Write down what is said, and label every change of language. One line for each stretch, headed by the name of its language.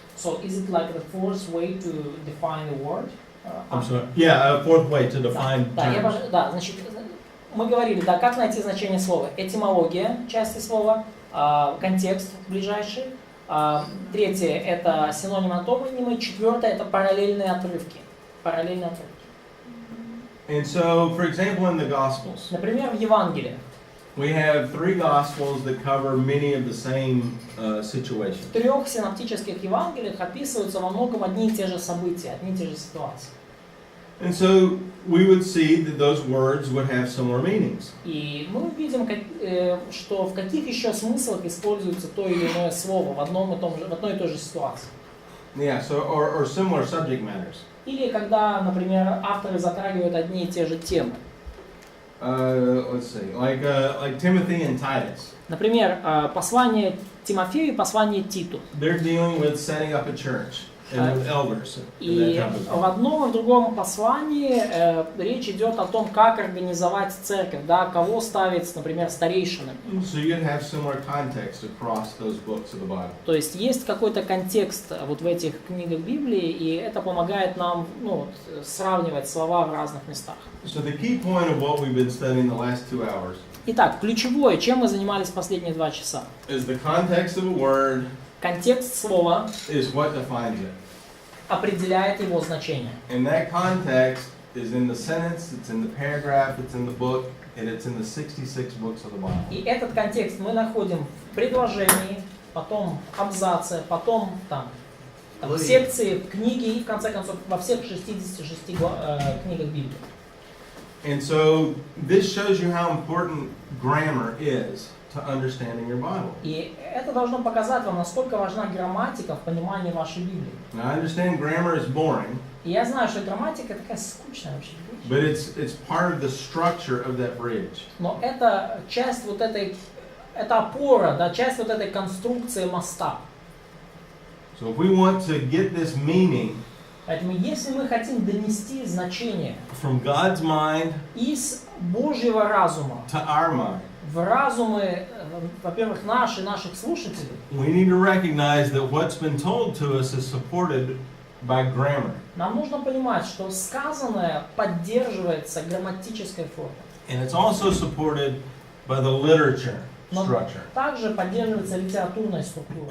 English: So is it like the fourth way to define the word? I'm sorry. Yeah, a fourth way to define terms.
Russian: Да, значит, мы говорили, да, как найти значение слова. Этимология части слова, контекст ближайший. Третье — это синонимы, антонимы. Четвертое — это параллельные отрывки. Параллельные отрывки.
English: And so, for example, in the Gospels,
Russian: Например, в Евангелии.
English: we have 3 Gospels that cover many of the same situations.
Russian: В 3 синоптических Евангелиях описываются во многом одни и те же события, одни и те же ситуации.
English: And so we would see that those words would have similar meanings.
Russian: И мы увидим, что в каких еще смыслах используется то или иное слово в одной и той же ситуации.
English: Yeah, so or similar subject matters.
Russian: Или когда, например, авторы затрагивают одни и те же темы.
English: Let's see, like Timothy and Titus.
Russian: Например, послание Тимофею и послание Титу.
English: They're dealing with setting up a church and with elders.
Russian: И в одном и в другом послании речь идет о том, как организовать церковь, да, кого ставить, например, старейшинами.
English: So you'd have similar context across those books of the Bible.
Russian: То есть есть какой-то контекст вот в этих книгах Библии, и это помогает нам, ну, сравнивать слова в разных местах.
English: So the key point of what we've been studying the last 2 hours
Russian: Итак, ключевое, чем мы занимались последние 2 часа?
English: is the context of a word
Russian: Контекст слова
English: is what defines it.
Russian: определяет его значение.
English: And that context is in the sentence, it's in the paragraph, it's in the book, and it's in the 66 books of the Bible.
Russian: И этот контекст мы находим в предложении, потом в абзаце, потом там в секции, в книге и в конце концов во всех 66 книгах Библии.
English: And so this shows you how important grammar is to understanding your Bible.
Russian: И это должно показать вам, насколько важна грамматика в понимании вашей Библии.
English: Now I understand grammar is boring,
Russian: И я знаю, что грамматика такая скучная вообще вещь.
English: but it's part of the structure of that bridge.
Russian: Но это часть вот этой, это опора, да, часть вот этой конструкции моста.
English: So if we want to get this meaning
Russian: Поэтому если мы хотим донести значение
English: from God's mind
Russian: из Божьего разума
English: to our mind,
Russian: в разумы, во-первых, наших слушателей,
English: we need to recognize that what's been told to us is supported by grammar.
Russian: нам нужно понимать, что сказанное поддерживается грамматической формой.
English: And it's also supported by the literature
Russian: Но
English: structure.
Russian: также поддерживается литературной структурой.